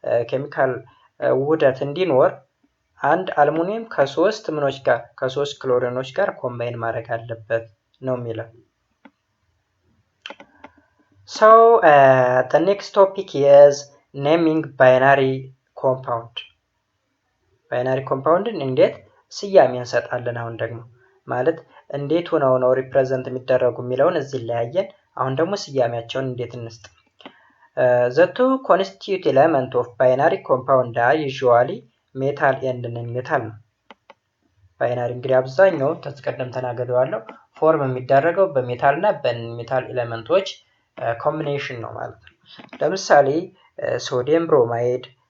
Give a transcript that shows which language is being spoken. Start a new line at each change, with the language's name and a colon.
Amharic: ኬሚካል ውህደት እንዲኖር አንድ አልሙኒየም ከ3 ምኖች ጋር ከ3 ክሎሪኖች ጋር ኮምባይን ማድረግ አለበት ነው የሚለው።
English: So the next topic is naming binary compound.
Amharic: ባይናሪ ኮምፓውንድን እንዴት ስያሜ እንሰጣለን? አሁን ደግሞ ማለት እንዴት ሆነው ነው ሪፕሬዘንት የሚደረጉ የሚለውን እዚህ ላይ ያየን። አሁን ደግሞ ስያሜያቸውን እንዴት እንስጥ?
English: The two constituent element of binary compound are usually metal and non-metal
Amharic: ነው። ባይናሪ እንግዲህ አብዛኛው ተስቀደም ተናገደዋለሁ ፎርም የሚደረገው በሜታል እና በሜታል ኤሌመንቶች ኮምቢኔሽን ነው ማለት ነው። ለምሳሌ ሶዲየም ብሮማይድ፣